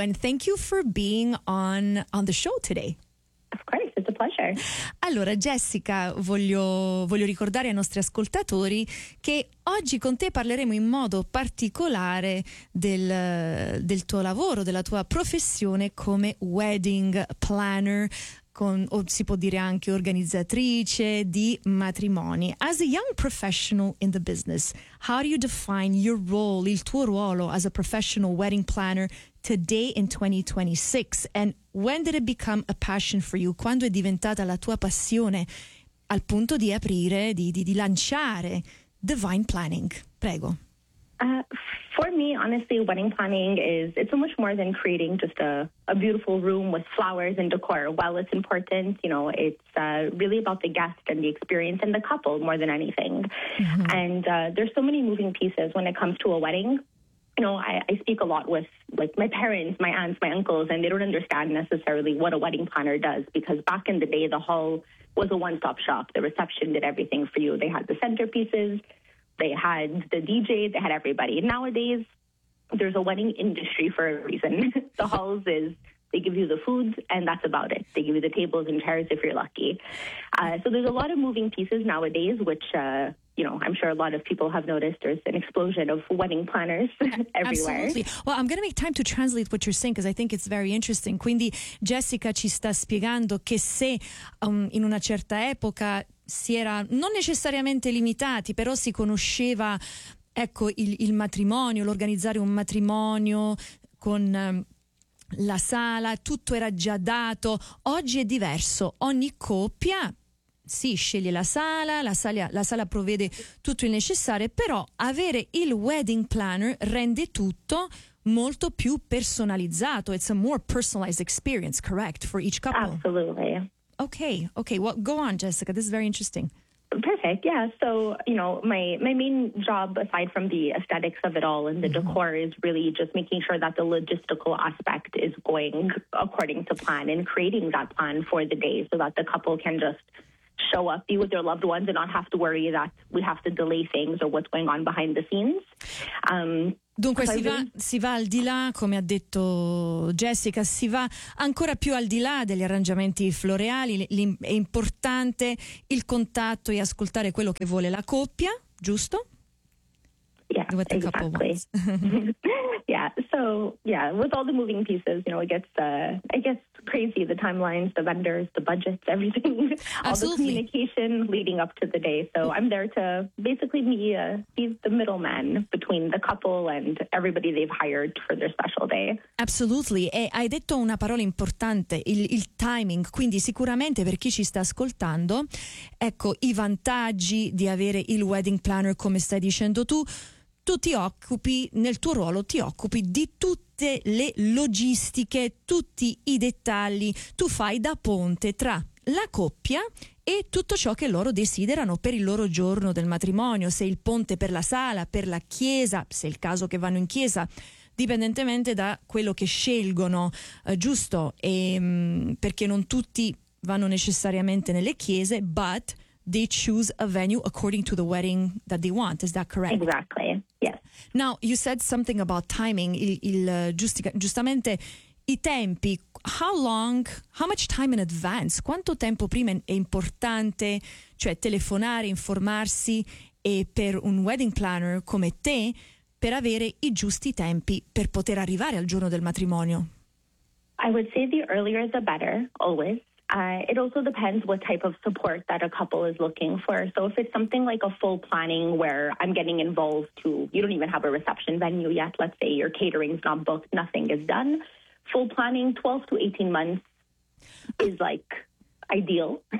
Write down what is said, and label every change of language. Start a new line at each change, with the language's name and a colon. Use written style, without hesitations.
English: And thank you for being on the show today. Pleasure.
Italian: Allora Jessica, voglio ricordare ai nostri ascoltatori che oggi con te parleremo in modo particolare del tuo lavoro, della tua professione come wedding planner, o si può dire anche organizzatrice di matrimoni.
English: As a young professional in the business, how do you define your role,
Italian: il tuo ruolo
English: as a professional wedding planner today in 2026? And when did it become a passion for you?
Italian: Quando è diventata la tua passione al punto di aprire, di lanciare Divine Planning? Prego.
English: For me, honestly, wedding planning is, it's so much more than creating just a beautiful room with flowers and decor. While it's important, you know, it's really about the guest and the experience and the couple more than anything. Mm-hmm. And there's so many moving pieces when it comes to a wedding. You know, I speak a lot with like my parents, my aunts, my uncles, and they don't understand necessarily what a wedding planner does, because back in the day, the hall was a one-stop shop. The reception did everything for you. They had the centerpieces. They had the DJ, they had everybody. Nowadays, there's a wedding industry for a reason. The halls is, they give you the food and that's about it. They give you the tables and chairs if you're lucky. So there's a lot of moving pieces nowadays, which, you know, I'm sure a lot of people have noticed there's an explosion of wedding planners everywhere. Absolutely. Well, I'm going to make time to translate what you're saying because I think it's very interesting.
Italian: Quindi Jessica ci sta spiegando che se in una certa epoca si era non necessariamente limitati, però si conosceva, ecco, il matrimonio, l'organizzare un matrimonio con la sala, tutto era già dato. Oggi è diverso, ogni coppia si sceglie la sala provvede tutto il necessario, però avere il wedding planner rende tutto molto più personalizzato.
English: It's a more personalized experience, correct, for each couple? Absolutely. Okay. Well, go on, Jessica. This is very interesting. Perfect. Yeah. So, you know, my main job, aside from the aesthetics of it all and the decor, is really just making sure that the logistical aspect is going according to plan and creating that plan for the day so that the couple can just show up, be with their loved ones and not have to worry that we have to delay things or what's going on behind the scenes.
Italian: Dunque si va al di là, come ha detto Jessica, si va ancora più al di là degli arrangiamenti floreali. È importante il contatto e ascoltare quello che vuole la coppia, giusto?
English: Yeah, exactly. Yeah, so yeah, with all the moving pieces, you know, it gets crazy, the timelines, the vendors, the budgets, everything. Absolutely. All the communication leading up to the day. So I'm there to basically be the middleman between the couple and everybody they've hired for their special day. Absolutely.
Italian: E hai detto una parola importante, il timing. Quindi sicuramente per chi ci sta ascoltando, ecco, i vantaggi di avere il wedding planner, come stai dicendo tu. Tu ti occupi, nel tuo ruolo ti occupi di tutte le logistiche, tutti i dettagli, tu fai da ponte tra la coppia e tutto ciò che loro desiderano per il loro giorno del matrimonio, se il ponte per la sala, per la chiesa, se è il caso che vanno in chiesa, dipendentemente da quello che scelgono, giusto? E, perché non tutti vanno necessariamente nelle chiese,
English: but they choose a venue according to the wedding that they want, is that correct? Exactly. Now, you said something about timing,
Italian: giustamente i tempi,
English: how much time in advance?
Italian: Quanto tempo prima è importante, cioè, telefonare, informarsi, e per un wedding planner come te, per avere i giusti tempi per poter arrivare al giorno del matrimonio?
English: I would say the earlier the better, always. It also depends what type of support that a couple is looking for. So if it's something like a full planning where I'm getting involved to, you don't even have a reception venue yet, let's say your catering's not booked, nothing is done, full planning, 12 to 18 months is like ideal.